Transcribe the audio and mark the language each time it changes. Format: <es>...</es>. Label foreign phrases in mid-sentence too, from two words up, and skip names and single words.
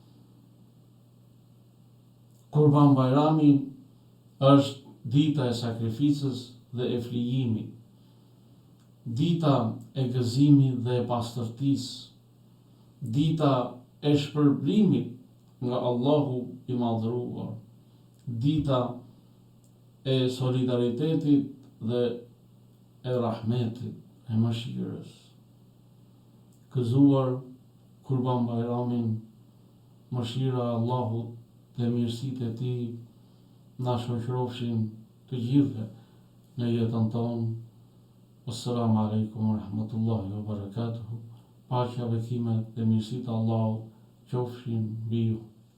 <sq>Kurban Bajrami është dita e sakrificës dhe e flijimit, dita e gëzimit dhe e pastërtisë, dita e shpërblimit nga Allahu i madhëruar, dita e solidaritetit dhe e rahmetit, e mëshirës. Gëzuar Kurban Bajramin, mëshira e Allahut dhe mirësitë e tij na shoqërofshin të gjithëve në jetën tonë.</sq> <ar>السلام عليكم ورحمة الله وبركاته.</ar> <sq>Paqja, bekimet dhe mirësitë e Allahut qofshin mbi ju.</sq>